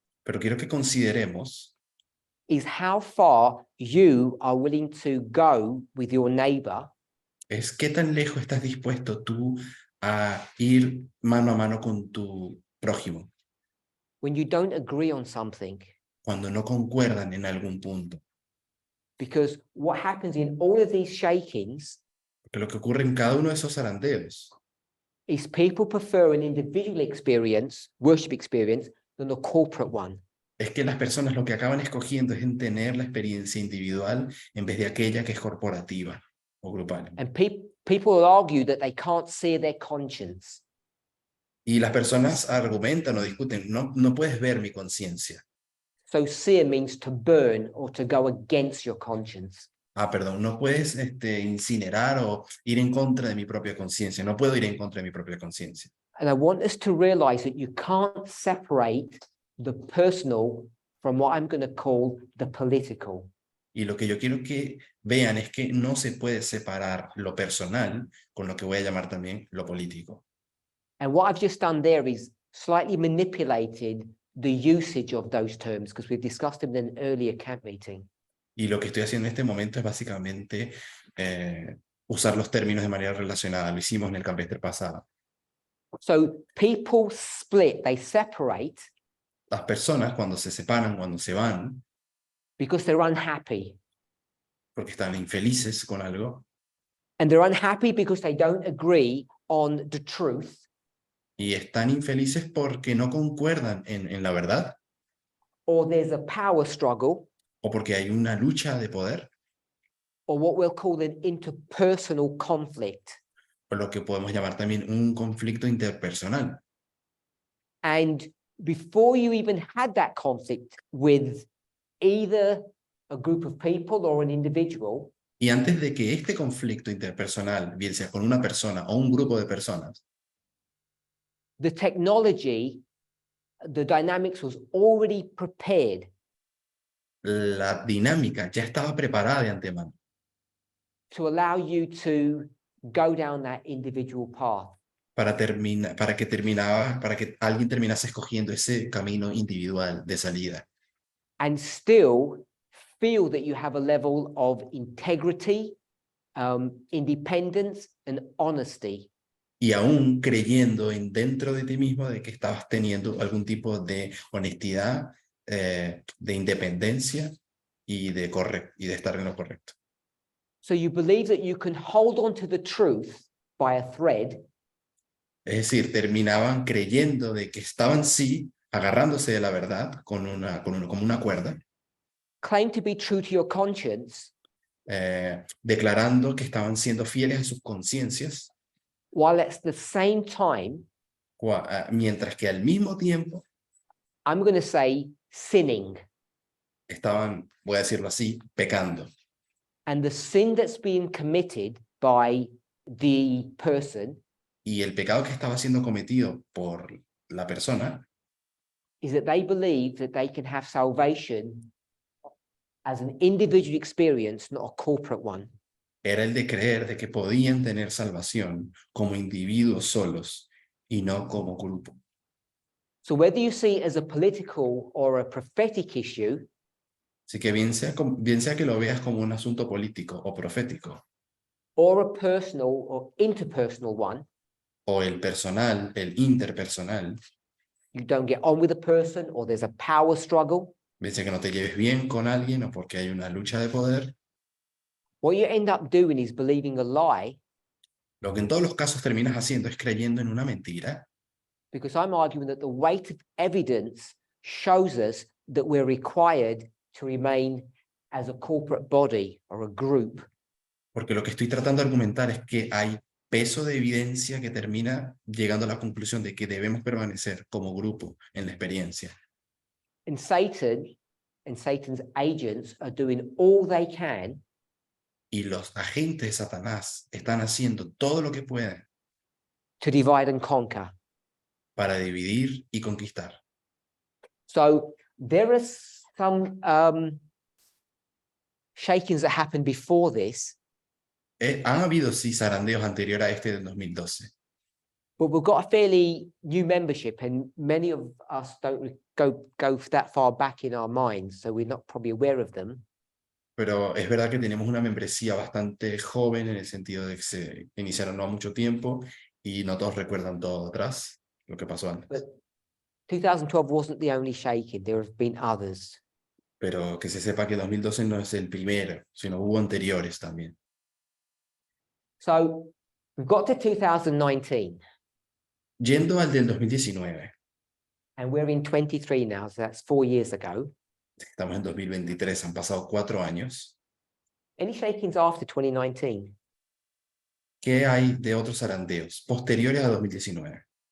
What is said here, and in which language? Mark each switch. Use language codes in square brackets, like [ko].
[es] pero quiero que consideremos [en] is how far you are willing to go with your neighbor [es] es qué tan lejos estás dispuesto tú a ir mano a mano con tu prójimo [en] when you don't agree on something. [es] cuando no concuerdan en algún punto. [en] Because what happens in all of these shakings [es] Porque lo que ocurre en cada uno de esos zarandeos [en] is people prefer an individual experience, worship experience, than a corporate one. [es] es que las personas lo que acaban escogiendo es en tener la experiencia individual en vez de aquella que es corporativa o grupal. [en] And people will argue that they can't sear their conscience. [es] Y las personas argumentan o discuten, no puedes ver mi conciencia. [en] So sear means to burn or to go against your conscience. [es] Perdón, no puedes incinerar o ir en contra de mi propia conciencia. No puedo ir en contra de mi propia conciencia. [en] And I want us to realize that you can't separate the personal from what I'm going to call the political. [es] Y lo que yo quiero que vean es que no se puede separar lo personal con lo que voy a llamar también lo político. [en] And what I've just done there is slightly manipulated the usage of those terms because we've discussed them in an earlier camp meeting. [es] Y lo que estoy haciendo en este momento es básicamente usar los términos de manera relacionada. Lo hicimos en el campestre pasado. [en] So people split, they separate [es] Las personas cuando se separan, cuando se van, [en] because they're unhappy. [es] porque están infelices con algo, [en] And they're unhappy because they don't agree on the truth. [es] y están infelices porque no concuerdan en la verdad, [en] Or there's a power struggle, [es] o porque hay una lucha de poder, [en] or what we'll call an interpersonal conflict. [es] o lo que podemos llamar también un conflicto interpersonal. [en] And before you even had that conflict with either a group of people or an individual, [es] Y antes de que este conflicto interpersonal, bien sea con una persona o un grupo de personas, [en] the technology, the dynamics was already prepared [es] la dinámica ya estaba preparada de antemano [en] to allow you to go down that individual path. [es] para que alguien terminase escogiendo ese camino individual de salida. [en] And still feel that you have a level of integrity, independence, and honesty. [es] Y aún creyendo dentro de ti mismo de que estabas teniendo algún tipo de honestidad, de independencia y de estar en lo correcto. [en] So you believe that you can hold on to the truth by a thread, [es] Es decir, terminaban creyendo de que estaban sí agarrándose de la verdad como una cuerda, [en] claim to be true to your conscience, [es] declarando que estaban siendo fieles a sus conciencias, [en] while at the same time, [es] mientras que al mismo tiempo [en] I'm going to say sinning. [es] estaban, voy a decirlo así, pecando. [en] And the sin that's being committed by the person [es] Y el pecado que estaba siendo cometido por la persona [en] is that they believe that they can have salvation as an individual experience, not a corporate one. [es] Era el de creer de que podían tener salvación como individuos solos y no como grupo. [en] So whether you see it as a political or a prophetic issue, [es] Así que bien sea que lo veas como un asunto político o profético, [en] or a personal or interpersonal one, [es] o el personal, el interpersonal, [en] you don't get on with a person or there's a power struggle, [es] bien sea que no te lleves bien con alguien o porque hay una lucha de poder, [en] what you end up doing is believing a lie, [es] lo que en todos los casos terminas haciendo es creyendo en una mentira, [en] because I'm arguing that the weight of evidence shows us that we're required to remain as a corporate body or a group. [es] porque lo que estoy tratando de argumentar es que hay peso de evidencia que termina llegando a la conclusión de que debemos permanecer como grupo en la experiencia. [en] And Satan and Satan's agents are doing all they can [es] Y los agentes de Satanás están haciendo todo lo que pueden [en] to divide and conquer. [es] para dividir y conquistar. [en] So there are some shakings that happened before this, [es] Han habido sí zarandeos anterior a este del 2012, [en] but we've got a fairly new membership and many of us don't go that far back in our minds, so we're not probably aware of them. [es] pero es verdad que tenemos una membresía bastante joven en el sentido de que se iniciaron no ha mucho tiempo y no todos recuerdan todo atrás, lo que pasó antes. [en] But 2012 wasn't the only shaking, there have been others. [es] Pero que se sepa que 2012 no es el primero, sino hubo anteriores también. [en] So we've got to 2019 [es] Yendo al del 2019, [en] and we're in 23 now, so that's 4 years ago. [es] estamos en 2023, han pasado 4 años. [en] Any shakings after 2019? [es] ¿Qué hay de otros zarandeos posteriores a 2019?